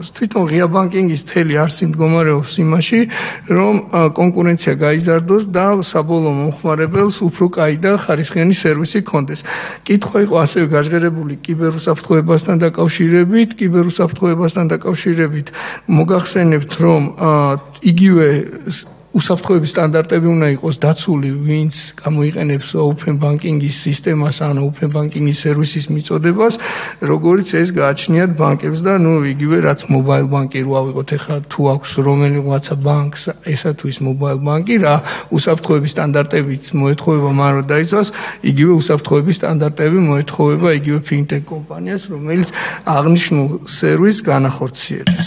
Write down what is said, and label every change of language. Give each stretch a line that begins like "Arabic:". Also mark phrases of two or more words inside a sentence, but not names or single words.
Georgian: თვითონ ღია ბანკინგის მთელი არსი მდგომარეობს იმაში, რომ კონკურენცია გაიზარდოს და საბოლოო მომხმარებელს უფრო კაი და ხარისხიანი სერვისი ჰქონდეს. კითხვა იყო ასევე გაჟღერებული კიბერუსაფრთხოებასთან დაკავშირებით, მოგახსენებთ, რომ იგივე უსაფრთხოების სტანდარტები უნდა იყოს დაცული, ვინც გამოიყენებს
English: open banking-ის
Georgian: სისტემას ან
English: open banking-ის
Georgian: სერვისის მიწოდებას, როგორც ეს გააჩნიათ ბანკებს და იგივე რაც
English: mobile bank-ი
Georgian: რო ავიღოთ, ეხლა თუ აქვს რომელიღაცა ბანკს ესა თუ ის
English: mobile bank-ი
Georgian: რა უსაფრთხოების სტანდარტებით მოეთხოვება მან რომ დაიცვას, იგივე უსაფრთხოების სტანდარტები მოეთხოვება იგივე fintech კომპანიას, რომელიც აღნიშნულ სერვისს განახორციელებს.